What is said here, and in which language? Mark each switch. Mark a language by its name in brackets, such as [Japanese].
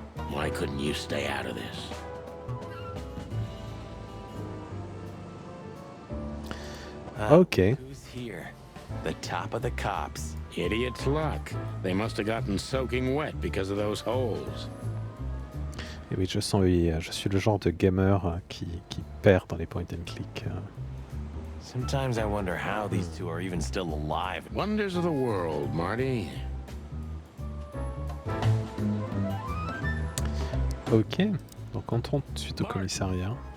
[English] Why couldn't you stay out of this? Ok. Who's here? The top of the cops. Idiot's luck. They must have gotten soaking wet because of those holes. [French] Et oui, je sens, oui, je suis le genre de gamer qui perd dans les point and click. [English] Sometimes I wonder how these two are even still alive. Wonders of the world, Marty. [French] Ok, donc entrons tout de suite au commissariat.